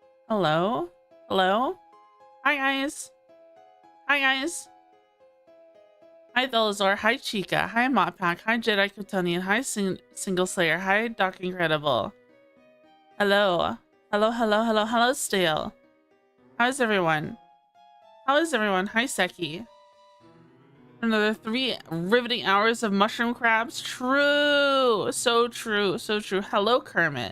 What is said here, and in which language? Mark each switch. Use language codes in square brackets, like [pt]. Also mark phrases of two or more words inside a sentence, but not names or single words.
[en] Hello? Hello? Hi, guys. Hi, guys. Hi, Thelazor. Hi, Chica. Hi, Moppack. Hi, Jedi Kryptonian. Hi, Single Slayer. Hi, Doc Incredible. Hello. Hello, hello, hello, hello, Stale. How's everyone? How is everyone? Hi, Seki. Another 3 riveting hours of mushroom crabs. True. So true. So true. Hello, Kermit.